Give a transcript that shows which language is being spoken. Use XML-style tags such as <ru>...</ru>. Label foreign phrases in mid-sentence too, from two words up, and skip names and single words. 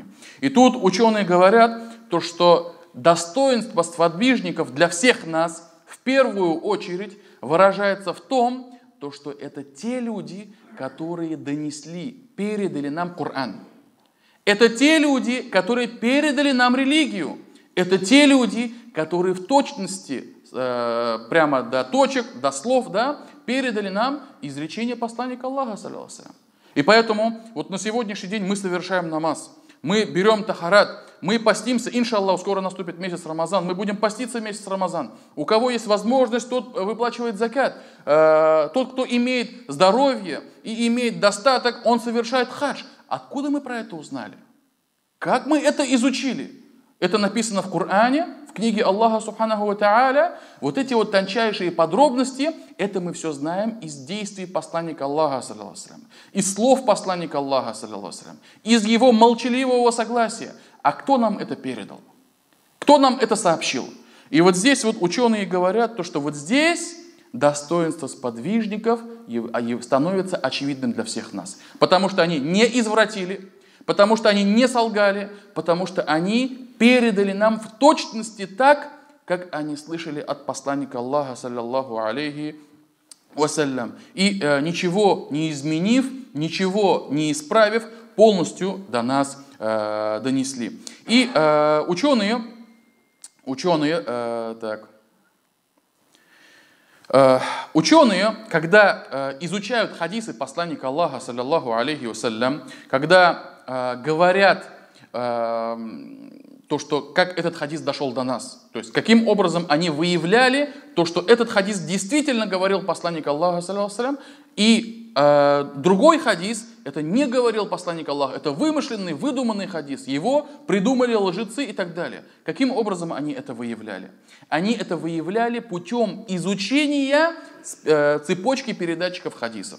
<ru>И тут ученые говорят, то, что достоинство сподвижников для всех нас в первую очередь выражается в том, то, что это те люди, которые передали нам Коран. Это те люди, которые передали нам религию. Это те люди, которые в точности, прямо до точек, до слов, да, передали нам изречение посланника Аллаха,</ru> <ar>صلى الله عليه وسلم.</ar> <ru>И поэтому вот на сегодняшний день мы совершаем намаз, мы берем тахарат, мы постимся, иншаллах, скоро наступит месяц Рамазан, мы будем поститься месяц Рамазан. У кого есть возможность, тот выплачивает закат. Тот, кто имеет здоровье и имеет достаток, он совершает хадж. Откуда мы про это узнали? Как мы это изучили? Это написано в Коране, в книге Аллаха</ru> <ar>سبحانه وتعالى,</ar> <ru>вот эти вот тончайшие подробности, это мы все знаем из действий посланника Аллаха,</ru> <ar>صلى الله عليه وسلم,</ar> <ru>из слов посланника Аллаха,</ru> <ar>صلى الله عليه وسلم,</ar> <ru>из его молчаливого согласия. А кто нам это передал? Кто нам это сообщил? И вот здесь вот ученые говорят, то, что вот здесь достоинство сподвижников становится очевидным для всех нас. Потому что они не извратили, потому что они не солгали, потому что они передали нам в точности так, как они слышали от посланника Аллаха,</ru> <ar>صلى الله عليه وسلم.</ar> <ru>И ничего не изменив, ничего не исправив, полностью до нас донесли. И ученые, когда изучают хадисы посланника Аллаха,</ru> <ar>صلى الله عليه وسلم,</ar> <ru>когда говорят то, что как этот хадис дошел до нас, то есть каким образом они выявляли то, что этот хадис действительно говорил посланник Аллаха,</ru> <ar>صلى الله عليه وسلم,</ar> <ru>и другой хадис, это не говорил посланник Аллаха, это вымышленный, выдуманный хадис, его придумали лжецы и так далее. Каким образом они это выявляли? Они это выявляли путем изучения цепочки передатчиков хадисов.</ru>